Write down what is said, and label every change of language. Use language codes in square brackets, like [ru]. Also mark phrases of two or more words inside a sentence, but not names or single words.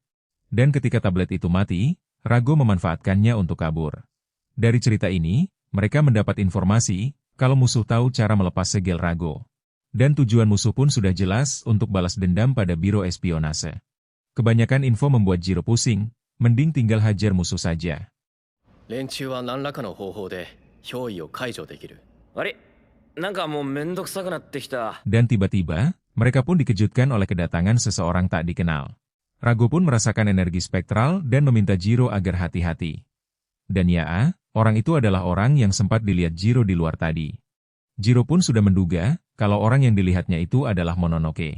[id] Dan ketika tablet itu mati, Rago memanfaatkannya untuk kabur. Dari cerita ini, mereka mendapat informasi kalau musuh tahu cara melepas segel Rago. Dan tujuan musuh pun sudah jelas untuk balas dendam pada biro espionase. Kebanyakan info membuat Jiro pusing, mending tinggal hajar musuh saja. [ja] 連中は何らかの方法で憑依を解除できる。あれなんかもうめんどくさくなってきた。 [id] Dan tiba-tiba, mereka pun dikejutkan oleh kedatangan seseorang tak dikenal. Rago pun merasakan energi spektral dan meminta Jiro agar hati-hati. Dan ya, orang itu adalah orang yang sempat dilihat Jiro di luar tadi. Jiro pun sudah menduga kalau orang yang dilihatnya itu adalah Mononoke.